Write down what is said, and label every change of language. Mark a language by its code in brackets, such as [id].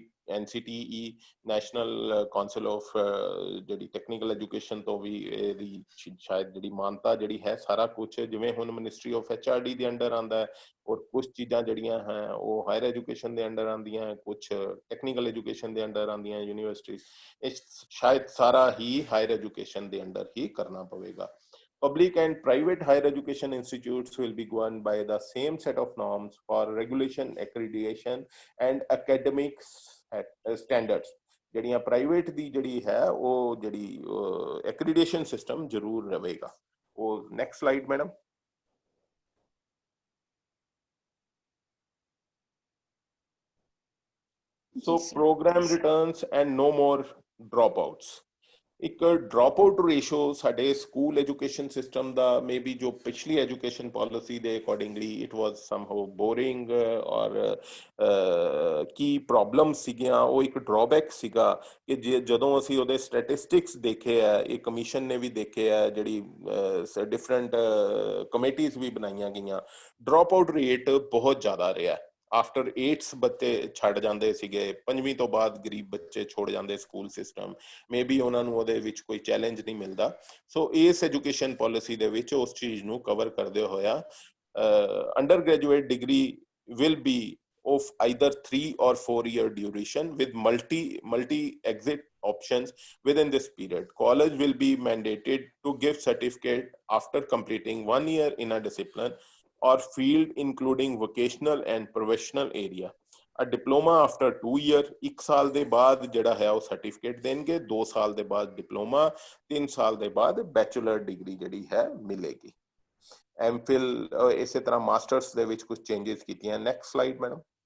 [pa] NCTE, national council of ਜਿਹੜੀ technical education ਤੋਂ ਵੀ ਇਹਦੀ ਸ਼ਾਇਦ ਜਿਹੜੀ ਮਾਨਤਾ ਜਿਹੜੀ ਹੈ ਸਾਰਾ ਕੁਝ ਜਿਵੇਂ ਹੁਣ ਮਿਨਿਸਟਰੀ ਆਫ HRD ਦੇ ਅੰਡਰ ਆਉਂਦਾ ਹੈ ਔਰ ਕੁਝ ਚੀਜ਼ਾਂ ਜਿਹੜੀਆਂ ਹੈ ਉਹ ਹਾਇਰ ਐਜੂਕੇਸ਼ਨ ਦੇ ਅੰਡਰ ਆਉਂਦੀਆਂ, ਕੁਝ ਟੈਕਨੀਕਲ ਐਜੂਕੇਸ਼ਨ ਦੇ ਅੰਡਰ ਆਉਂਦੀਆਂ ਯੂਨੀਵਰਸਿਟੀ, ਇਹ ਸ਼ਾਇਦ ਸਾਰਾ ਹੀ ਹਾਇਰ ਐਜੂਕੇਸ਼ਨ ਦੇ ਅੰਡਰ ਹੀ ਕਰਨਾ ਪਵੇਗਾ. [en] Public and private higher education institutes will be governed by the same set of norms for regulation, accreditation and academic standards. [pa] ਜਿਹੜੀਆਂ ਪ੍ਰਾਈਵੇਟ ਦੀ ਜਿਹੜੀ ਹੈ ਉਹ ਜਿਹੜੀ accreditation system ਜ਼ਰੂਰ ਰਹੇਗਾ. [en] ਉਹ next slide madam. So program returns and no more dropouts. [pa] ਇੱਕ drop out ratio ਸਾਡੇ ਸਕੂਲ ਐਜੂਕੇਸ਼ਨ ਸਿਸਟਮ ਦਾ ਮੇਬੀ ਜੋ ਪਿਛਲੀ ਐਜੂਕੇਸ਼ਨ ਪਾਲਿਸੀ ਦੇ ਅਕੋਰਡਿੰਗਲੀ [en] it was somehow boring [pa] ਔਰ ਕੀ ਪ੍ਰੋਬਲਮ ਸੀਗੀਆਂ, ਉਹ ਇੱਕ ਡਰਾਬੈਕ ਸੀਗਾ ਕਿ ਜਦੋਂ ਅਸੀਂ ਉਹਦੇ ਸਟੈਟਿਸਟਿਕਸ ਦੇਖੇ ਆ, ਇਹ ਕਮਿਸ਼ਨ ਨੇ ਵੀ ਦੇਖੇ ਆ, ਜਿਹੜੀ ਡਿਫਰੈਂਟ ਕਮੇਟੀਜ਼ ਵੀ ਬਣਾਈਆਂ ਗਈਆਂ, ਡ੍ਰੌਪ ਆਊਟ ਰੇਟ ਬਹੁਤ ਜ਼ਿਆਦਾ ਰਿਹਾ. ਆਫਟਰ 8th ਬੱਚੇ ਛੱਡ ਜਾਂਦੇ ਸੀਗੇ, 5ਵੀਂ ਤੋਂ ਬਾਅਦ ਗਰੀਬ ਬੱਚੇ ਛੋੜ ਜਾਂਦੇ ਸਕੂਲ ਸਿਸਟਮ, ਮੇਬੀ ਉਹਨਾਂ ਨੂੰ ਉਹਦੇ ਵਿੱਚ ਕੋਈ ਚੈਲੰਜ ਨਹੀਂ ਮਿਲਦਾ. ਸੋ ਇਸ ਐਜੂਕੇਸ਼ਨ ਪਾਲਿਸੀ ਦੇ ਵਿੱਚ ਉਸ ਚੀਜ਼ ਨੂੰ ਕਵਰ ਕਰਦੇ ਹੋਇਆ [en] Undergraduate degree will be of either 3 or 4 year duration with multi exit options within this period. College will be mandated to give certificate after completing 1 year in a discipline or field including vocational and professional area. A diploma after 2 year, [pa] 1 ਸਾਲ ਦੇ ਬਾਅਦ ਜਿਹੜਾ ਹੈ ਉਹ certificate ਦੇਣਗੇ, 2 ਸਾਲ ਦੇ ਬਾਅਦ ਡਿਪਲੋਮਾ, 3 ਸਾਲ ਦੇ ਬਾਅਦ ਬੈਚਲਰ ਡਿਗਰੀ ਜਿਹੜੀ ਹੈ ਮਿਲੇਗੀ. MPhil ਇਸੇ ਤਰ੍ਹਾਂ ਮਾਸਟਰਸ ਦੇ ਵਿੱਚ ਕੁਝ ਚੇਂਜਸ ਕੀਤੀਆਂ. Next slide madam.